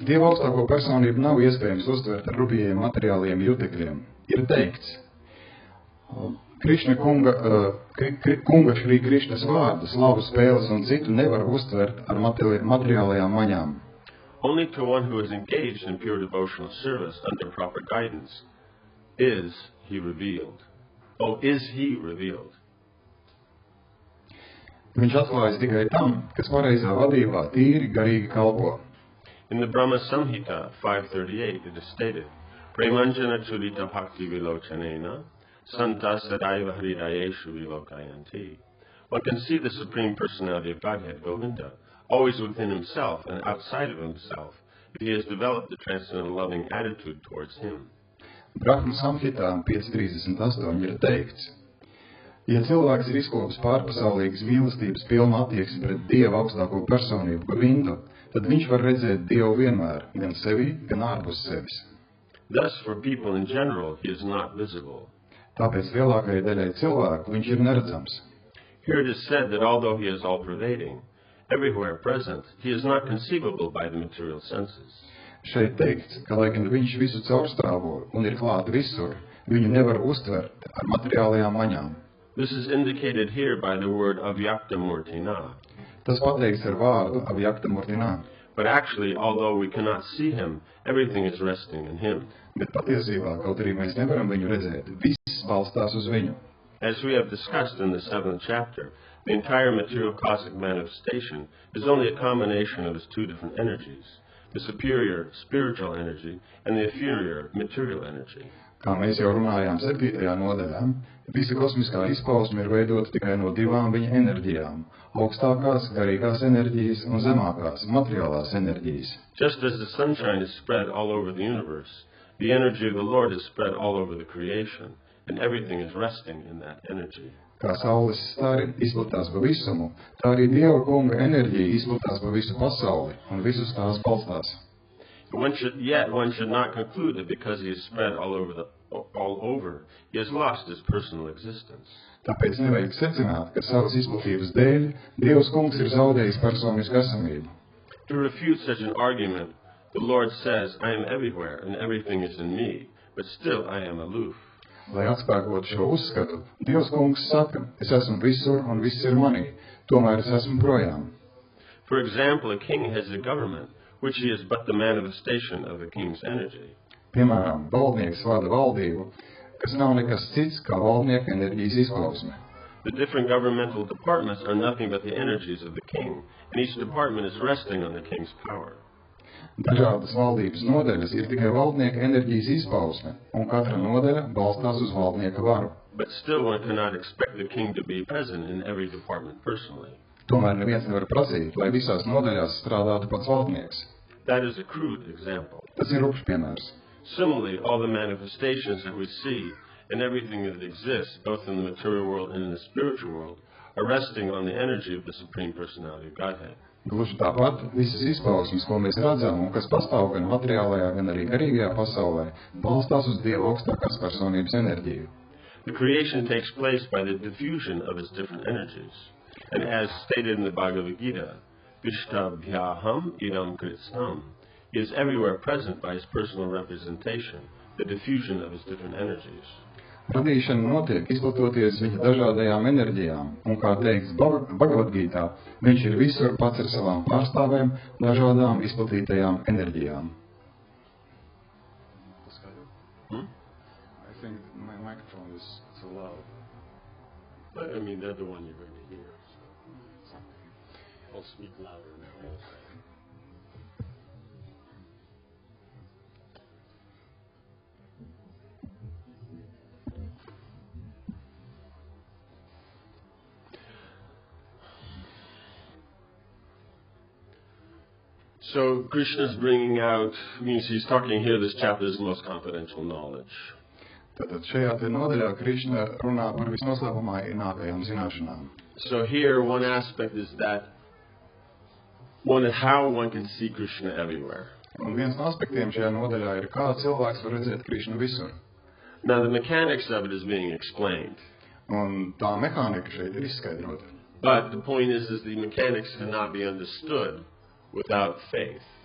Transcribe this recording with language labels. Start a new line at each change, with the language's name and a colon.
Latvian: Dieva augstāko personību nav iespējams uztvert ar rupjiem materiāliem jutekļiem. Ir teikts, Krišna kunga Šrī Krišnas vārdu, slavu spēles un citu nevar uztvert ar materiālajām maņām.
English: Only to one who is engaged in pure devotional service under proper guidance is he revealed. Oh, is he revealed?
Latvian: Viņš atklājas tikai tam, kas pareizā vadībā tīri garīgi kalpo.
English: In the Brahma Samhita 5:38 it is stated,
Sanskrit: Premanjana Chulita Bhakti Vilochanena Santa Sadaiva Hridayeshu Vilokayanti.
English: One can see the Supreme Personality of Godhead, Govinda, always within himself and outside of himself, if he has developed the transcendental loving attitude towards him.
Latvian: Brahma Samhitā 5.38 ir teikts, ja cilvēks ir izkopis pārpasaulīgas mīlestības pilnu attieksmi pret Dieva augstāko personību, Govindu, tad viņš var redzēt Dievu vienmēr, gan sevi, gan ārpus sevis.
English: Thus, for people in general, he is not visible.
Latvian: Tāpēc lielākajai daļai cilvēku viņš ir neredzams.
English: Here it is said that although he is all-pervading, everywhere present, he is not conceivable by the material senses.
Latvian: Šeit teikts, ka lai gan viņš visu caurstrāvo un ir klāt visur, viņu nevar uztvert ar materiālajām maņām.
English: This is indicated here by the word avyaktamurtina.
Latvian: Tas pateikts ar vārdu avyaktamurtina.
English: But actually, although we cannot see him, everything is resting in him.
Latvian: Bet patiesībā, kaut arī mēs nevaram viņu redzēt, viss balstās uz viņu.
English: As we have discussed in the 7th chapter, the entire material cosmic manifestation is only a combination of its two different energies, the superior spiritual energy and the inferior material energy.
Latvian: Kā mēs jau runājām 7. nodaļā, visa kosmiskā izpausme ir veidota tikai no divām viņa enerģijām – augstākās garīgās enerģijas un zemākās materiālās enerģijas.
English: Just as the sunshine is spread all over the universe, The energy of the Lord is spread all over the creation, and everything is resting in that energy.
Latvian: Kā saules stari izplatās pa visumu, tā arī Dieva kunga enerģija izplatās pa visu pasauli, un visus tās balstās.
English: One should not conclude that because he is spread all over, he has lost his personal existence.
Latvian: Tāpēc nevajag secināt, ka savas izplatības dēļ Dievs kungs ir zaudējis personisku esamību.
English: To refute such an argument, the Lord says, I am everywhere and everything is in me, but still I am aloof.
Latvian: Lai atspēkotu šo uzskatu, Dievs kungs saka, es esmu visur un viss ir manī, tomēr es esmu projām.
English: For example, a king has a government, which he is but the manifestation of the king's energy.
Latvian: Piemēram, valdnieks vada valdību, kas nav nekas cits kā valdnieka enerģijas izpausme.
English: The different governmental departments are nothing but the energies of the king, and each department is resting on the king's power.
Latvian: Dažādas valdības nodaļas ir tikai valdnieka enerģijas izpausme, un katra nodaļa balstās uz valdnieka varu.
English: But still one cannot expect the king to be present in every department personally.
Latvian: Tomēr neviens nevar prasīt, lai visās nodaļās strādātu pats valdnieks.
English: That is a crude example.
Latvian: Tas ir rupjš piemērs.
English: Similarly, all the manifestations that we see and everything that exists, both in the material world and in the spiritual world, are resting on the energy of the Supreme Personality of Godhead.
Latvian: Gluži tāpat visas izpausmes, ko mēs redzam un kas pastāv gan materiālajā, gan arī garīgajā pasaulē, balstās uz Dieva augstākās personības enerģiju.
English: The creation takes place by the diffusion of its different energies. And as stated in the Bhagavad Gita,
Sanskrit: Vishtabhyaham idam kritsam,
English: he is everywhere present by his personal representation, the diffusion of his different energies.
Latvian: Radīšana notiek izplatoties viņa dažādajām enerģijām, un, kā teikts Bhagavad Gītā, viņš ir visur pats ar savām pārstāvēm, dažādām izplatītajām enerģijām.
English: I think my microphone is so loud. I mean, they're the one you're going to hear. So I'll speak louder now. So Krishna's bringing out, means he's talking here, this chapter is most confidential knowledge.
Latvian: Tātad šajā te nodaļā Krišna runā par visnoslēpamākajām zināšanām.
English: So here one aspect is that how one can see Krishna everywhere.
Latvian: Un viens no aspektiem šajā nodaļā ir, kā cilvēks var redzēt Krišnu visur.
English: Now the mechanics of it is being explained.
Latvian: Un tā mehānika šeit ir izskaidrota.
English: But the point is the mechanics cannot be understood without faith.